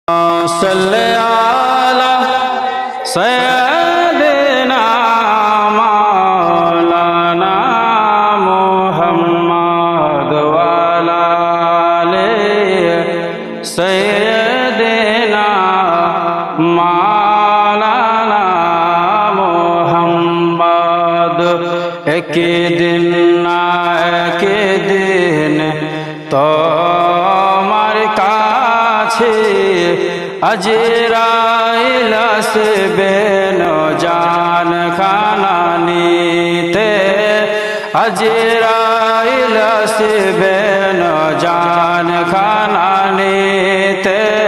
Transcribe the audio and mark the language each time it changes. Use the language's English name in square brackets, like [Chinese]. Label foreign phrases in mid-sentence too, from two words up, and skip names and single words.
[Arabic] صلی علی سیدنا مولانا محمد وعلی آلہ سیدنا مولانا [Bangla] محمد [Urdu] ایک دن [Bangla] না একদিন তোমার কাছে আজরাইল আসবে জান খানা নিতে আজরাইল আসবে জান খানা নিতে